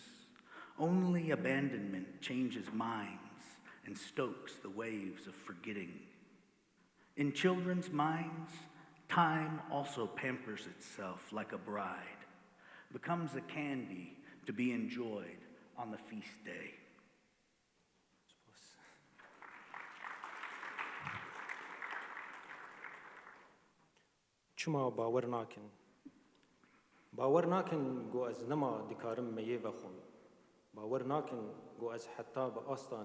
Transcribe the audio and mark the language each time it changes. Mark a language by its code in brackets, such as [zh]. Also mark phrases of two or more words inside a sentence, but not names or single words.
[en] Only abandonment changes minds and stokes the waves of forgetting. In children's minds, time also pampers itself like a bride, becomes a candy to be enjoyed on the feast day. [bal] چما باور ناکن گو از نما دکارم میه بخون باور ناکن گو از حتی با آستان